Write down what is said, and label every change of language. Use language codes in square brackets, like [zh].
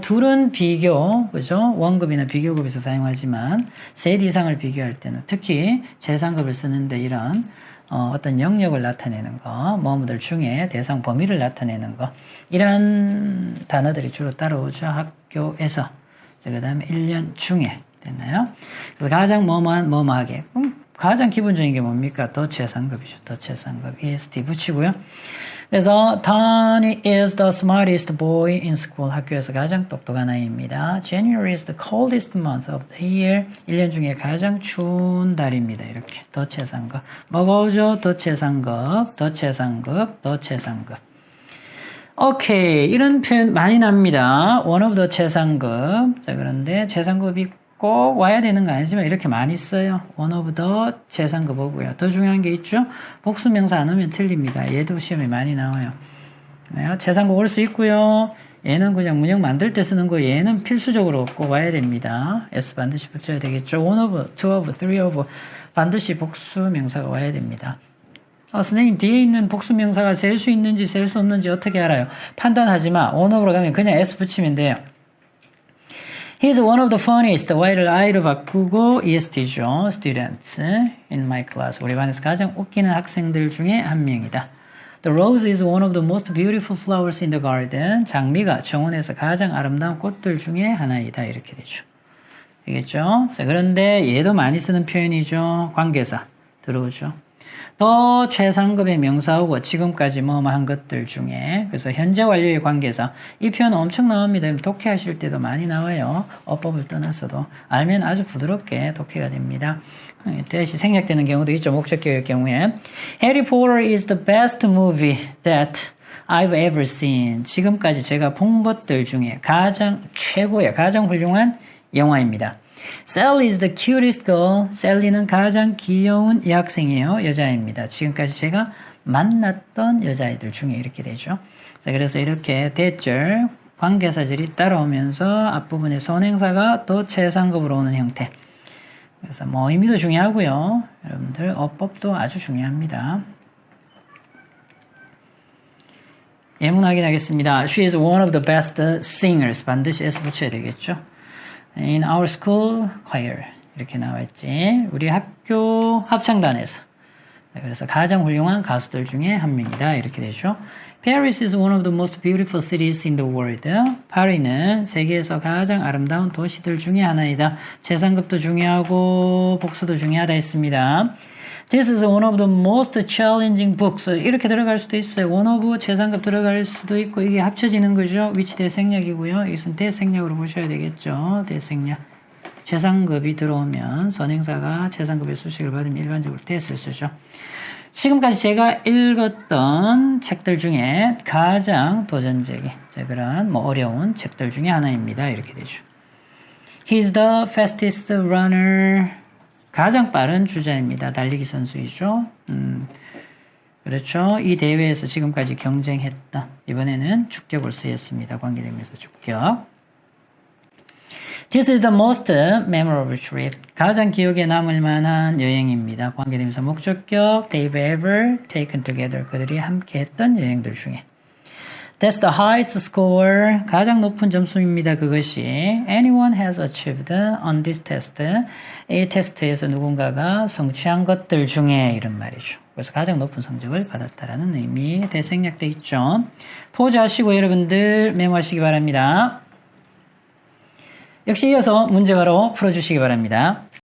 [ko] 둘은 비교, 그죠? 원급이나 비교급에서 사용하지만 셋 이상을 비교할 때는 특히 최상급을 쓰는데 이런 어떤 영역을 나타내는 거, 뭐뭐들 중에 대상 범위를 나타내는 거, 이런 단어들이 주로 따라오죠. 학교에서. 그 다음에 1년 중에 됐나요? 그래서 가장 뭐뭐한 뭐뭐하게. 가장 기본적인 게 뭡니까? 더 최상급이죠. 더 최상급. EST 붙이고요. 그래서 [en] Tony is the smartest boy in school. [ko] 학교에서 가장 똑똑한 아이입니다. [en] January is the coldest month of the year. [ko] 1년 중에 가장 추운 달입니다. 이렇게 더 최상급. 뭐가 오죠? 더 최상급, 더 최상급, 더 최상급. 오케이. 이런 표현 많이 납니다. [en] One of the 최상급. [ko] 자, 그런데 최상급이 꼭 와야 되는 거 아니지만 이렇게 많이 써요. [en] One of the [ko] 최상급 오고요. 더 중요한 게 있죠. 복수명사 안 오면 틀립니다. 얘도 시험에 많이 나와요. 네, 최상급 올 수 있고요. 얘는 그냥 문형 만들 때 쓰는 거 얘는 필수적으로 꼭 와야 됩니다. S 반드시 붙여야 되겠죠. [en] One of, two of, three of [ko] 반드시 복수명사가 와야 됩니다. 선생님 뒤에 있는 복수명사가 셀 수 있는지 셀 수 없는지 어떻게 알아요? 판단하지 마. One of로 가면 그냥 S 붙이면 돼요. [en] He's one of the funniest. [ko] Y를 I로 바꾸고 EST죠. [en] Students in my class. [ko] 우리 반에서 가장 웃기는 학생들 중에 한 명이다. [en] The rose is one of the most beautiful flowers in the garden. [ko] 장미가 정원에서 가장 아름다운 꽃들 중에 하나이다. 이렇게 되죠. 되겠죠? 자, 그런데 얘도 많이 쓰는 표현이죠. 관계사 들어오죠. 더 최상급의 명사하고 지금까지 뭐뭐한 것들 중에 그래서 현재 완료의 관계사 이 표현 엄청 나옵니다. 독해하실 때도 많이 나와요. 어법을 떠나서도 알면 아주 부드럽게 독해가 됩니다. 대신 생략되는 경우도 있죠. 목적격일 경우에 [en] Harry Potter is the best movie that I've ever seen. [ko] 지금까지 제가 본 것들 중에 가장 최고의 가장 훌륭한 영화입니다. [en] Sally is the cutest girl. [ko] 셀리는 가장 귀여운 여학생이에요. 여자입니다. 지금까지 제가 만났던 여자아이들 중에 이렇게 되죠. 자, 그래서 이렇게 대절, 관계사절이 따라오면서 앞부분에 선행사가 더 최상급으로 오는 형태. 그래서 의미도 중요하고요. 여러분들 어법도 아주 중요합니다. 예문 확인하겠습니다. [en] She is one of the best singers. [ko] 반드시 S 붙여야 되겠죠. [en] In our school choir [ko] 이렇게 나와있지. 우리 학교 합창단에서. 그래서 가장 훌륭한 가수들 중에 한 명이다. 이렇게 되죠. [en] Paris is one of the most beautiful cities in the world. [ko] 파리는 세계에서 가장 아름다운 도시들 중에 하나이다. 최상급도 중요하고 복수도 중요하다 했습니다. [en] This is one of the most challenging books. [ko] 이렇게 들어갈 수도 있어요. one of 최상급 들어갈 수도 있고 이게 합쳐지는 거죠. which 대생략이고요. 이것은 대생략으로 보셔야 되겠죠. 대생략. 최상급이 들어오면 선행사가 최상급의 수식을 받으면 일반적으로 that을 쓰죠. 지금까지 제가 읽었던 책들 중에 가장 도전적인 그런 어려운 책들 중에 하나입니다. 이렇게 되죠. [en] He's the fastest runner. [ko] 가장 빠른 주자입니다. 달리기 선수이죠. 그렇죠. 이 대회에서 지금까지 경쟁했던 이번에는 주격을 쓰였습니다. 관계되면서 주격. This is the most memorable trip. 가장 기억에 남을 만한 여행입니다. 관계되면서 목적격 [en] they've ever taken together. [ko] 그들이 함께 했던 여행들 중에. [en] That's the highest score. [ko] 가장 높은 점수입니다. 그것이 [en] anyone has achieved on this test. [ko] 이 테스트에서 누군가가 성취한 것들 중에 이런 말이죠. 그래서 가장 높은 성적을 받았다라는 의미 대생략돼 있죠. 포즈하시고 여러분들 메모하시기 바랍니다. 역시 이어서 문제 바로 풀어주시기 바랍니다.